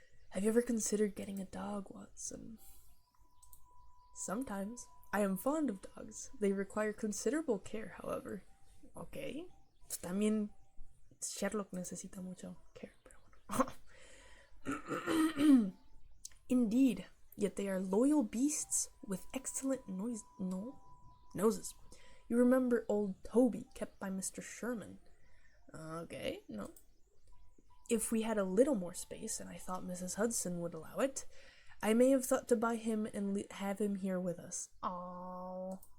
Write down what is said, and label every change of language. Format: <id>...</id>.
<en>Have you ever considered getting a dog, Watson? Sometimes. I am fond of dogs. They require considerable care, however. Okay.</en> <es>También Sherlock necesita mucho care, pero bueno.</es> <en>Indeed. Yet they are loyal beasts with excellent noses. You remember old Toby, kept by Mr. Sherman. Okay, no. If we had a little more space, and I thought Mrs. Hudson would allow it, I may have thought to buy him and have him here with us. Aww.</en>